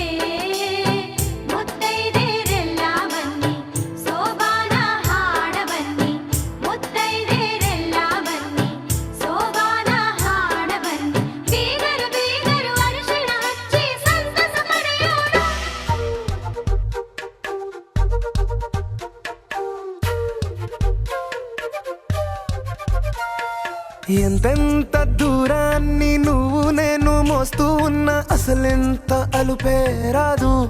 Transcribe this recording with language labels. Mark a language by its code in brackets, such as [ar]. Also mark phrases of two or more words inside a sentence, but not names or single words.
[kn] ಮುತ್ತೈದೆರೆಲ್ಲ ಬನ್ನಿ ಸೋಬಾನ ಹಾಡ ಬನ್ನಿ, ಮುತ್ತೈದೆರೆಲ್ಲ ಬನ್ನಿ ಸೋಬಾನ ಹಾಡ ಬನ್ನಿ. ಬೀಗರು ಬೀಗರು ಅರಿಶಿಣ ಹಚ್ಚಿ ಸಂತಸ ಪಡೆಯೋಣ. [te] ఎంతెంత దూరాన్ని నువ్వు నేను మోస్తూ ఉన్న అసలెంత అలుపే రాదు.